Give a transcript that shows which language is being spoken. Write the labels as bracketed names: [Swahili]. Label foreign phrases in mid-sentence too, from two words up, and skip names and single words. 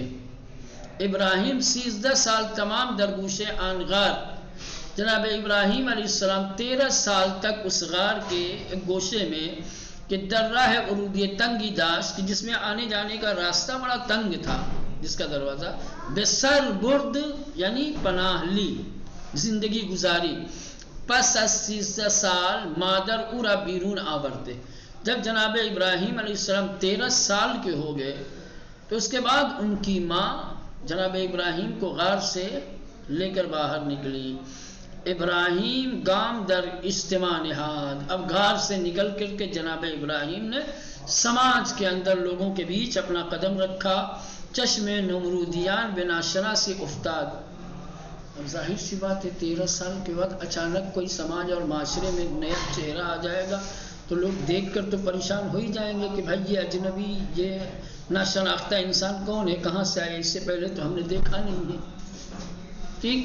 [Persian] ابراہیم 13 سال تمام درگوش آن غار، [Urdu] جناب ابراہیم علیہ السلام 13 سال تک اس غار کے ایک گوشے میں [Persian] کہ درراہ عروج تنگی داشت [Urdu] کہ جس میں آنے جانے کا راستہ بڑا تنگ تھا، جس کا دروازہ [Persian] بسر برد [Urdu] یعنی پناہ لی، زندگی گزاری۔ [Persian] پس از 13 سال مادر اورا بیرون آورتے، [Urdu] جب جناب ابراہیم علیہ السلام 13 سال کے ہو گئے تو اس کے بعد ان کی ماں جناب ابراہیم کو غار سے لے کر باہر نکلی۔ [Persian] ابراہیم گام در اجتماع نہاد، [Urdu] اب غار سے نکل کر کے جناب ابراہیم نے سماج کے اندر لوگوں کے بیچ اپنا قدم رکھا۔ [Persian] چشم نمرودیان بنا شناسی افتاد، [Urdu] اب ظاہر سی بات ہے 13 سال کے بعد اچانک کوئی سماج اور معاشرے میں نیا چہرہ آ جائے گا تو لوگ دیکھ کر تو پریشان ہو ہی جائیں گے کہ بھائی یہ اجنبی، یہ ناشناختہ انسان کون ہے، کہاں سے آیا، اس سے پہلے تو ہم نے دیکھا نہیں ہے، ٹھیک۔